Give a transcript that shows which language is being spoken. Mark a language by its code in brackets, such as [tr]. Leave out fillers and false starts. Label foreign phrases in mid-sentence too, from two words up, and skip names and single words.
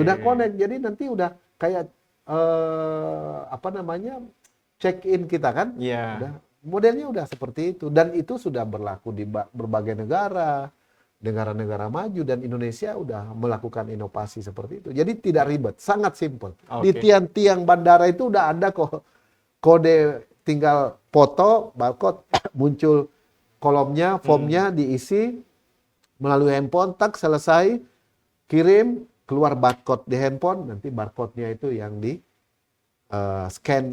[id] Udah connect, jadi nanti udah kayak check-in kita kan? Iya. Udah, modelnya udah seperti itu. Dan itu sudah berlaku di berbagai negara maju, dan Indonesia udah melakukan inovasi seperti itu. Jadi tidak ribet, sangat simpel. Di Oke. tiang-tiang bandara itu udah ada kok kode, tinggal foto, barcode, muncul kolomnya, formnya diisi melalui handphone, selesai, kirim, keluar barcode di handphone, nanti barcode-nya itu yang scan